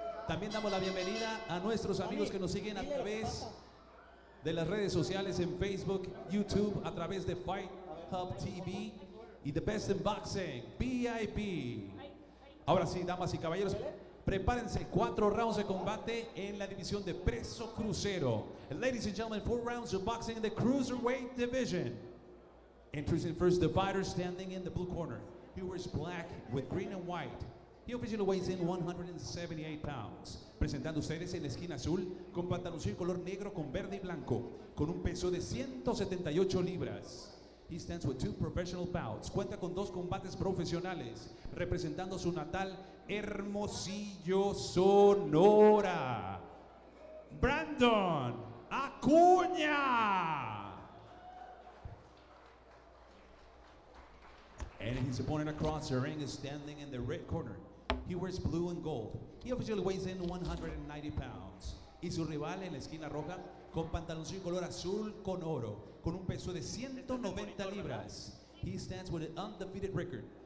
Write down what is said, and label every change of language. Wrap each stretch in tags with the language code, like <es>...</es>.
<es>También damos la bienvenida a nuestros amigos que nos siguen a través de las redes sociales en Facebook, YouTube, a través de Fight Hub TV y The Best in Boxing, VIP. Ahora sí, damas y caballeros, prepárense, 4 rounds de combate en la división de peso crucero.</es> <en>And ladies and gentlemen, 4 rounds of boxing in the cruiserweight division. Introducing first the fighter standing in the blue corner. He wears black with green and white. He officially weighs in 178 pounds.</en> <es>Presentando ustedes en la esquina azul, con pantaloncillo color negro con verde y blanco, con un peso de 178 libras.</es> <en>He stands with 2 professional bouts.</en> <es>Cuenta con 2 combates profesionales, representando su natal Hermosillo, Sonora. Brandon Akuna.</es> <en>And his opponent across the ring is standing in the red corner. He wears blue and gold. He officially weighs in 190 pounds.</en> <es>Y su rival en la esquina roja, con pantaloncillo color azul con oro, con un peso de 190 libras.</es> <en>He stands with an undefeated record.</en>